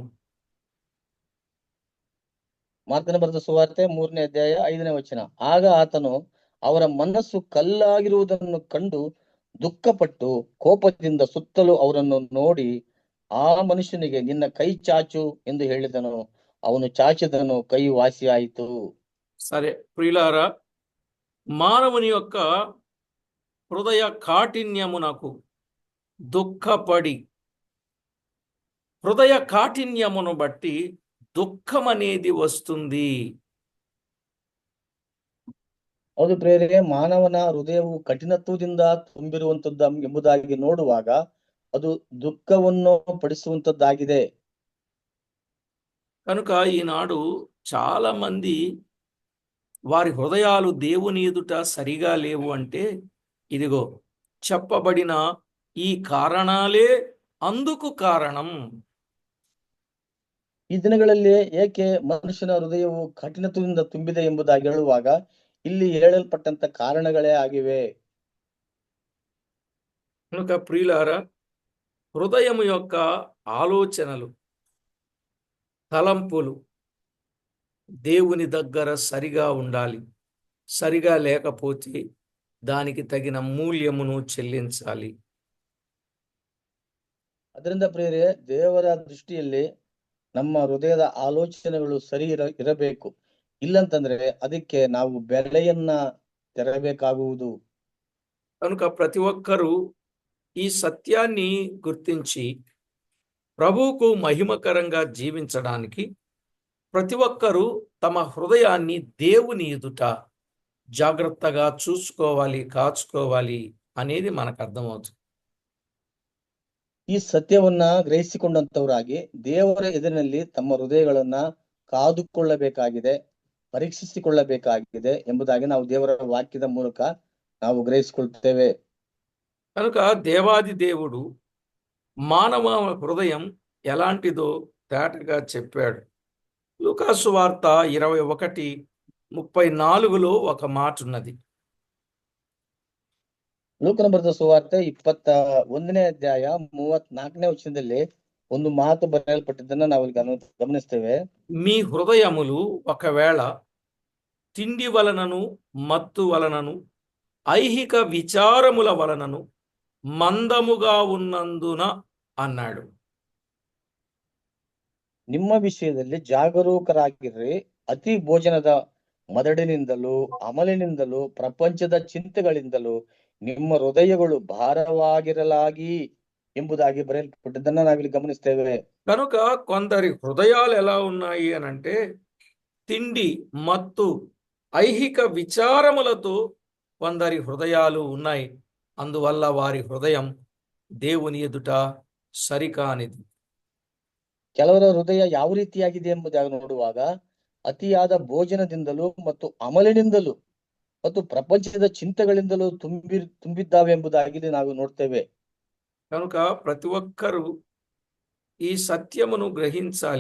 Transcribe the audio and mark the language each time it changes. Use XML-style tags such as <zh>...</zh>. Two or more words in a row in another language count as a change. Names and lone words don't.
<kn>ಮಾರ್ಕನ ಬರೆದ ಸುವಾರ್ತೆ 3ನೇ ಅಧ್ಯಾಯ 5ನೇ ವಚನ. ಆಗ ಆತನು ಅವರ ಮನಸ್ಸು ಕಲ್ಲಾಗಿರುವುದನ್ನು ಕಂಡು ದುಃಖಪಟ್ಟು ಕೋಪದಿಂದ ಸುತ್ತಲೂ ಅವರನ್ನು ನೋಡಿ ಆ ಮನುಷ್ಯನಿಗೆ ನಿನ್ನ ಕೈ ಚಾಚು ಎಂದು ಹೇಳಿದನು. ಅವನು ಚಾಚಿದನು, ಕೈ ವಾಸಿಯಾಯಿತು.</kn> <te>సరే ప్రియులారా, మానవుని యొక్క హృదయ కాఠిన్యమునకు దుఃఖపడి, హృదయ కాఠిన్యమును బట్టి దుఃఖం అనేది వస్తుంది.</te> <kn>ಹೌದು ಪ್ರೇರೆ, ಮಾನವನ ಹೃದಯವು ಕಠಿಣತ್ವದಿಂದ ತುಂಬಿರುವಂತದ್ದು ಎಂಬುದಾಗಿ ನೋಡುವಾಗ ಅದು ದುಃಖವನ್ನು ಪಡಿಸುವಂತದ್ದಾಗಿದೆ.</kn> <te>కనుక ఈనాడు చాలా మంది వారి హృదయాలు దేవుని ఎదుట సరిగా లేవు అంటే ఇదిగో చెప్పబడిన ఈ కారణాలే అందుకు కారణం.</te> <kn>ಈ ದಿನಗಳಲ್ಲಿ ಏಕೆ ಮನುಷ್ಯನ ಹೃದಯವು ಕಠಿಣತ್ವದಿಂದ ತುಂಬಿದೆ ಎಂಬುದಾಗಿ ಹೇಳುವಾಗ ಇಲ್ಲಿ ಹೇಳಲ್ಪಟ್ಟಂತ ಕಾರಣಗಳೇ ಆಗಿವೆ.</kn> <te>కనుక ప్రియులారా, హృదయము యొక్క ఆలోచనలు, తలంపులు దేవుని దగ్గర సరిగా ఉండాలి. సరిగా లేకపోతే దానికి తగిన మూల్యమును చెల్లించాలి.</te> <kn>ಅದರಿಂದ ಪ್ರಿಯರೇ, ದೇವರ ದೃಷ್ಟಿಯಲ್ಲಿ ನಮ್ಮ ಹೃದಯದ ಆಲೋಚನೆಗಳು ಸರಿ ಇರಬೇಕು. ಇಲ್ಲಂತಂದ್ರೆ ಅದಕ್ಕೆ ನಾವು ಬೆಲೆಯನ್ನ ತೆರಬೇಕಾಗುವುದು.</kn> <te>కనుక ప్రతి ఒక్కరూ ఈ సత్యాన్ని గుర్తించి ప్రభువుకు మహిమకరంగా జీవించడానికి ప్రతి ఒక్కరూ తమ హృదయాన్ని దేవుని ఎదుట జాగ్రత్తగా చూసుకోవాలి, కాచుకోవాలి అనేది మనకు అర్థమవుతుంది.</te> <kn>ಈ ಸತ್ಯವನ್ನ ಗ್ರಹಿಸಿಕೊಂಡಂತವರಾಗಿ ದೇವರ ಎದುರಿನಲ್ಲಿ ತಮ್ಮ ಹೃದಯಗಳನ್ನ ಕಾದುಕೊಳ್ಳಬೇಕಾಗಿದೆ, ಪರೀಕ್ಷಿಸಿಕೊಳ್ಳಬೇಕಾಗಿದೆ ಎಂಬುದಾಗಿ ನಾವು ದೇವರ ವಾಕ್ಯದ ಮೂಲಕ ನಾವು ಗ್ರಹಿಸಿಕೊಳ್ತೇವೆ.</kn> <te>కనుక దేవాది దేవుడు మానవ హృదయం ఎలాంటిదో తేటగా చెప్పాడు. లూకాసు వార్త 21:34లో ఒక మాట ఉన్నది.</te> <kn>ಲೂಕನ ಬರೆದ ಸುವಾರ್ತೆ 21ನೇ ಅಧ್ಯಾಯ 34ನೇ ವಚನದಲ್ಲಿ ಒಂದು ಮಾತು ಬರೆಯಲ್ಪಟ್ಟಿದ್ದನ್ನ ನಾವು ಗಮನಿಸ್ತೇವೆ.</kn> <te>మీ హృదయములు ఒకవేళ తిండి వలనను, మత్తు వలనను, ఐహిక విచారముల వలనను మందముగా ఉన్నందున అన్నాడు.</te> <kn>ನಿಮ್ಮ ವಿಷಯದಲ್ಲಿ ಜಾಗರೂಕರಾಗಿರ್ರಿ. ಅತಿ ಭೋಜನದ ಮದಡಿನಿಂದಲೂ, ಅಮಲಿನಿಂದಲೂ, ಪ್ರಪಂಚದ ಚಿಂತೆಗಳಿಂದಲೂ ನಿಮ್ಮ ಹೃದಯಗಳು ಭಾರವಾಗಿರಲಾಗಿ ಎಂಬುದಾಗಿ ಬರೆಯಲ್ಪಟ್ಟದ್ದನ್ನ ನಾವಿಲ್ಲಿ ಗಮನಿಸ್ತೇವೆ.</kn> <te>కనుక కొందరి హృదయాలు ఎలా ఉన్నాయి అనంటే తిండి, మత్తు, ఐహిక విచారములతో కొందరి హృదయాలు ఉన్నాయి. అందువల్ల వారి హృదయం దేవుని ఎదుట సరికానిది.</te> <kn>ಕೆಲವರ ಹೃದಯ ಯಾವ ರೀತಿಯಾಗಿದೆ ಎಂಬುದಾಗಿ ನೋಡುವಾಗ ಅತಿಯಾದ ಭೋಜನದಿಂದಲೂ ಮತ್ತು ಅಮಲಿನಿಂದಲೂ ಮತ್ತು ಪ್ರಪಂಚದ ಚಿಂತೆಗಳಿಂದಲೂ ತುಂಬಿದ್ದಾವೆ ಎಂಬುದಾಗಿ ನಾವು ನೋಡ್ತೇವೆ.</kn> <te>కనుక ప్రతి ఒక్కరూ ఈ సత్యమును గ్రహించాలి.</te>